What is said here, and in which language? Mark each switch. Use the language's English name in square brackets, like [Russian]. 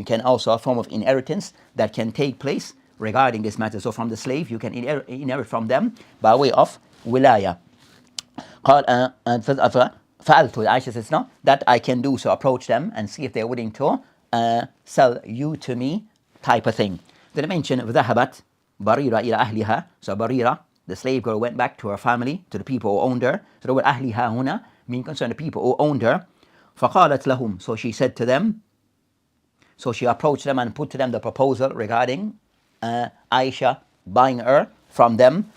[English] You can also a form of inheritance that can take place regarding this matter. So from the slave, you can inherit from them by way of wilaya. [Arabic] قال فعلت, [English] Aisha says, no, that I can do, so approach them and see if they're willing to sell you to me type of thing. Then I mentioned [Arabic] ذهبت بريرة إلى أهلها. [English] So Barira, the slave girl, went back to her family, to the people who owned her. So the word [Arabic] أهلها هنا [English] mean concern the people who owned her. [Arabic] فقالت لهم, [English] so she said to them, so she approached them and put to them the proposal regarding Aisha buying her from them.